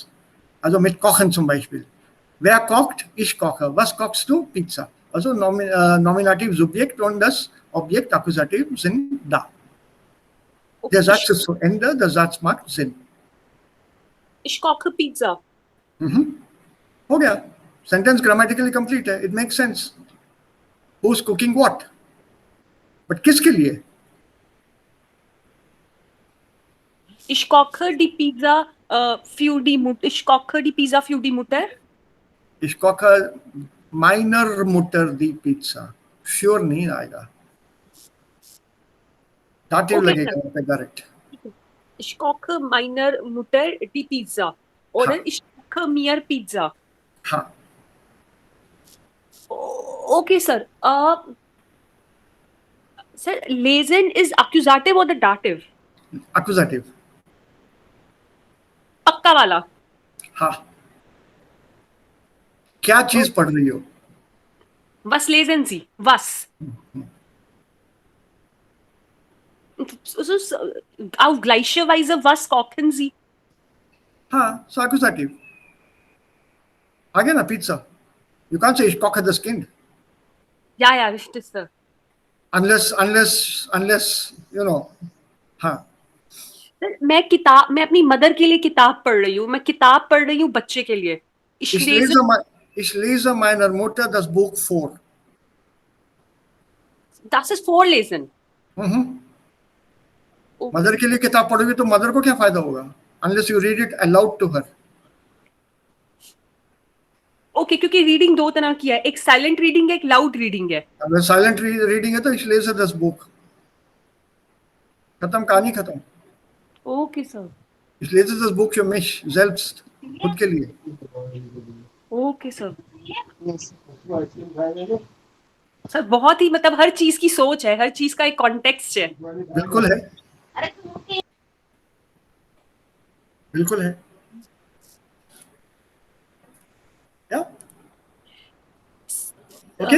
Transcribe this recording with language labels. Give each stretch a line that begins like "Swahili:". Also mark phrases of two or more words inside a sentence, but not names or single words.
German: Also mit Kochen zum Beispiel. Wer kocht? Ich koche. Was kochst du? Pizza. Also Nominativ, Subjekt und das Objekt, Akkusativ sind da. Okay. Der Satz ist zu Ende, der Satz macht Sinn. Ich koche Pizza.
Hindi: हो गया.
English: Sentence grammatically complete है. It makes sense. Who's cooking what? But
Hindi: किसके लिए?
German: Ich koche die Pizza für die Mutter. Ich koche die Pizza für die Mutter. Ich koche meiner Mutter die Pizza. Sure नहीं आएगा. Dative लगेगा वहाँ पे direct. Ich koche meiner Mutter die Pizza. Oder ich koche mir Pizza.
Hindi: हाँ.
English: Okay, sir. Sir, lesen is accusative or the dative? Accusative.
Hindi: पक्का वाला. हाँ. क्या चीज पढ़ रही हो?
German: Was lesen Sie? Was? Auf gleiche Weise, was kochen Sie?
Hindi: हाँ,
English: so accusative.
Hindi: आ गया ना pizza.
English: You can't say
German: ich koche das Kind. Ja, richtig, sir.
English: Unless you know.
Hindi: हाँ. मैं अपनी मदर के लिए किताब पढ़ रही हूँ. मैं किताब पढ़ रही हूँ बच्चे के लिए.
German: Ich lese meiner Mutter das Buch vor. Das ist vorlesen.
Hindi: मदर के लिए किताब पढ़ोगे तो मदर को क्या फायदा होगा?
English: Unless you read it aloud to her.
Hindi: ओके, क्योंकि रीडिंग दो तरह की है. एक
English: silent reading
Hindi: है, एक
English: loud reading
Hindi: है. अगर साइलेंट रीडिंग है तो
German: ich lese das Buch.
Hindi: खत्म, कहानी खत्म.
English: okay sir.
German: Ich lese das Buch für mich selbst,
Hindi: खुद के लिए.
English: okay sir.
Hindi: सर बहुत ही मतलब हर चीज की सोच है, हर चीज का एक कॉन्टेक्स्ट है. बिल्कुल है. बिल्कुल है. या ओके.